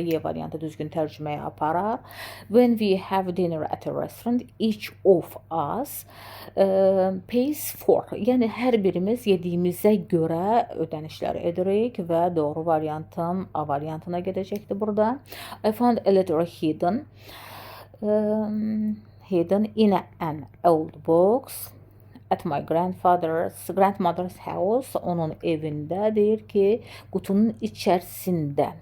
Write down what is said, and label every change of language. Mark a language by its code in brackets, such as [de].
[az] Y variantı düzgün tərcüməyə aparar. [en] When we have dinner at a restaurant, each of us pays for. [az] Yəni hər birimiz yediyimizə görə ödənişlər edirik və doğru variantım A variantına gedəcəkdir burada. [en] I found a letter hidden in an old box at my grandmother's house. [az] Onun evində deyir ki, qutunun içərisində.